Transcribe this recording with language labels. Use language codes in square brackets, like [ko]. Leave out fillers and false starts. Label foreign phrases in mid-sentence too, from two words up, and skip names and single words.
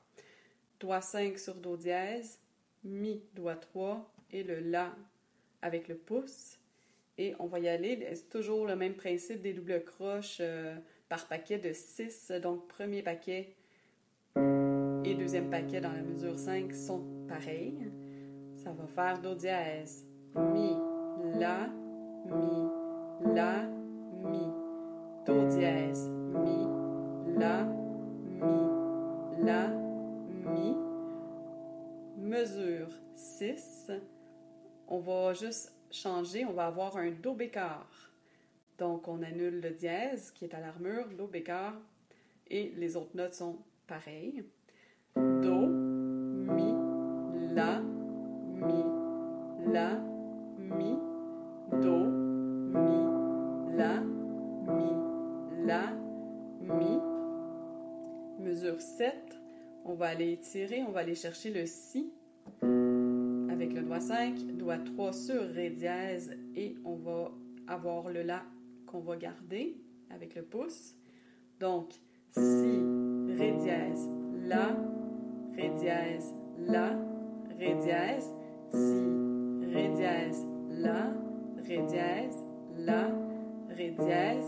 [fr] Doigt 5 sur Do dièse, Mi, doigt 3 et le La avec le pouce. Et on va y aller, c'est toujours le même principe des doubles croches par paquet de 6. Donc, premier paquet et deuxième paquet dans la mesure 5 sont pareils. Ça va faire Do dièse, Mi, La, Mi, La, Mi. Do dièse, Mi, La, Mi, La, Mi. Mesure 6. On va juste changer, on va avoir un Do bécard. Donc, on annule le dièse qui est à l'armure, Do bécard, et les autres notes sont pareilles. Do, Mi, La, Mi, La, Mi, Do, Mi, La, Mi, La, Mi. Mesure 7, on va aller étirer, on va aller chercher le Si avec le doigt 5, doigt 3 sur Ré dièse et on va avoir le La qu'on va garder avec le pouce. Donc, Si, Ré dièse, La, Ré dièse, La, Ré dièse, Si, Ré dièse, La, Ré dièse, La, Ré dièse.